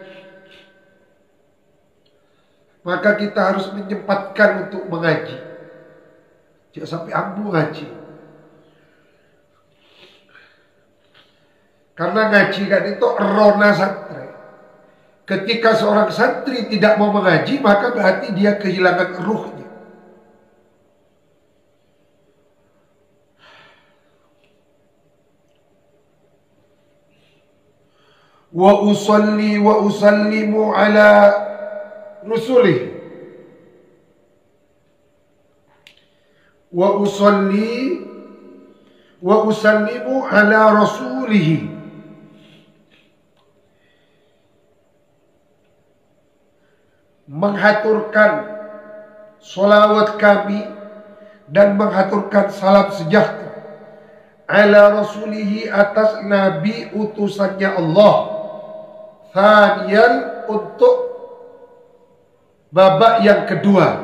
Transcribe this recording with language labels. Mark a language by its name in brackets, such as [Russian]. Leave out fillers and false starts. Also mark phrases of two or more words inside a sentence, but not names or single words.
[Indonesian] Maka kita harus menyempatkan untuk mengaji. Jangan sampai ambu ngaji. Karena ngaji kan itu rona santri. Ketika seorang santri tidak mau mengaji, maka berarti dia kehilangan ruhnya. [Arabic] وأصلي وأسلم على رسله. وأصلي وأسلم على رسوله. [Indonesian] Menghaturkan salawat kami dan menghaturkan salam sejahtera [Arabic] على رسوله [Indonesian] atas nabi utusannya Allah. Thaniyan untuk babak yang kedua.